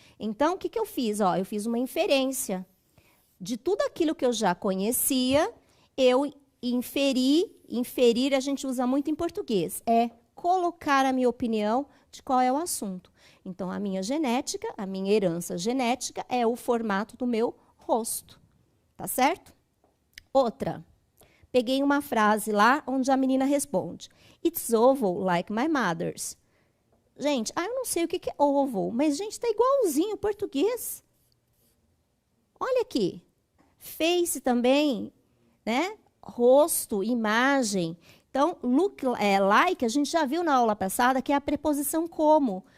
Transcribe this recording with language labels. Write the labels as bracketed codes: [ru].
[pt] Então, o que eu fiz? Eu fiz uma inferência. De tudo aquilo que eu já conhecia, eu inferir a gente usa muito em português. É colocar a minha opinião de qual é o assunto. Então, a minha genética, a minha herança genética é o formato do meu rosto. Tá certo? Outra. Peguei uma frase lá onde a menina responde. [en] It's oval like my mother's. [pt] Gente, eu não sei o que é oval, mas, gente, tá igualzinho o português. Olha aqui. Face também, né? Rosto, imagem. Então, look like, a gente já viu na aula passada, que é a preposição como.